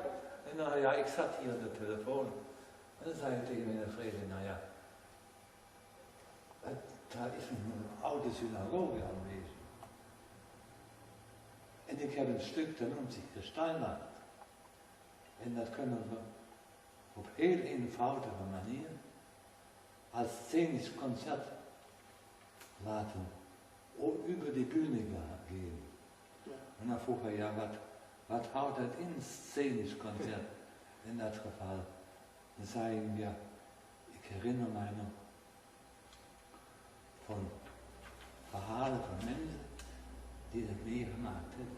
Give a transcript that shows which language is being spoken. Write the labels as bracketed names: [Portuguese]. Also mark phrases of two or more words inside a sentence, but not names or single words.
[Dutch] En nou ja, ik zat hier aan de telefoon en dan zei ik tegen meneer Vrede, nou ja, daar is een oude synagoge aanwezig. En ik heb een stuk, dat noemt zich Kristalnacht. En dat kunnen we op heel eenvoudige manier als scenisch concert laten over [German] die bühne gehen. [Dutch] Ja. En dan vroeg hij, ja, wat houdt dat in, scenisch concert? In dat geval. Dan zei ik, ja, ik herinner mij nog van verhalen van mensen die dat meegemaakt hebben.